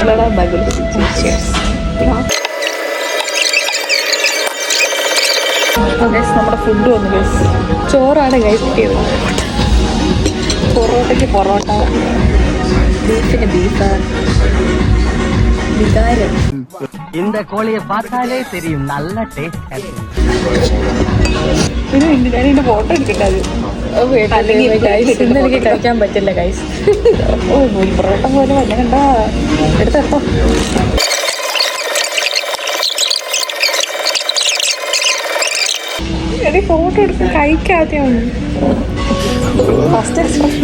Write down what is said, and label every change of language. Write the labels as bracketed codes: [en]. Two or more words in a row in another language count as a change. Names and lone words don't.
[ml] നമ്മുടെ ഫുഡ് വന്നു ഗൈസ്. ചോറാണ് ഗൈസ് കിട്ടിയത്. പൊറോട്ടയ്ക്ക് പൊറോട്ട, ബീഫിന് ബീഫ്, വികാരം. [ta] இந்த கோழியை பார்த்தாலே தெரியும் நல்ல டேஸ்ட். [ml] ഞാൻ ഇതിന്റെ ഫോട്ടോ എടുക്കട്ടെ. ഇന്ന് എനിക്ക് കഴിക്കാൻ പറ്റില്ല ഗൈസ്. പൊറോട്ട പോലെ വല്ല കണ്ട എടുത്തോ. ഫോട്ടോ എടുത്ത് കഴിക്കാതെയാണ് [en] first expression.